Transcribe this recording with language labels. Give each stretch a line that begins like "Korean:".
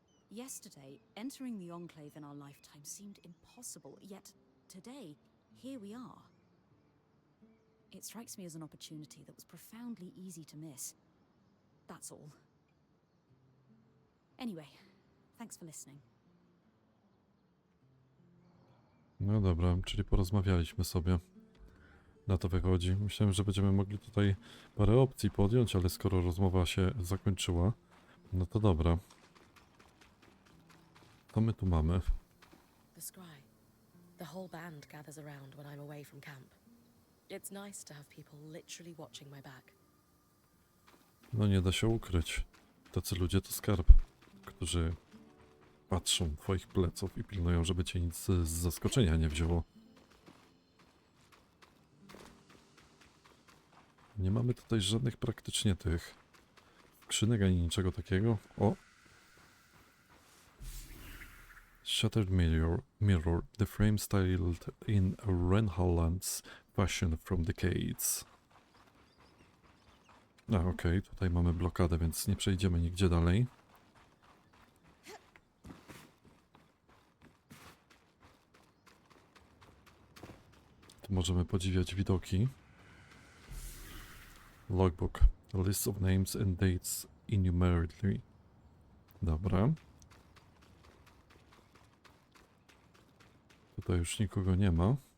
English: Yesterday, entering the Enclave in our lifetime seemed impossible, yet today, here we are. It strikes me as an opportunity that was profoundly easy to miss. That's all. Anyway, thanks for listening.
Polish: No dobra, czyli porozmawialiśmy sobie. Na to wychodzi. Myślałem, że będziemy mogli tutaj parę opcji podjąć, ale skoro rozmowa się zakończyła, no to dobra. Co my tu mamy?
English: The scry. The whole band gathers around when I'm away from camp. It's nice to have people literally watching my back.
Polish: No nie da się ukryć. Tacy ludzie to skarb, którzy patrzą twoich pleców i pilnują, żeby cię nic z zaskoczenia nie wzięło. Nie mamy tutaj żadnych praktycznie tych skrzynek ani niczego takiego. O!
English: Shattered mirror, the frame styled in Renholland's fashion from decades.
Polish: Okej, tutaj mamy blokadę, więc nie przejdziemy nigdzie dalej. Tu możemy podziwiać widoki.
English: Logbook. A list of names and dates enumerately.
Polish: Dobra. Tutaj już nikogo nie ma.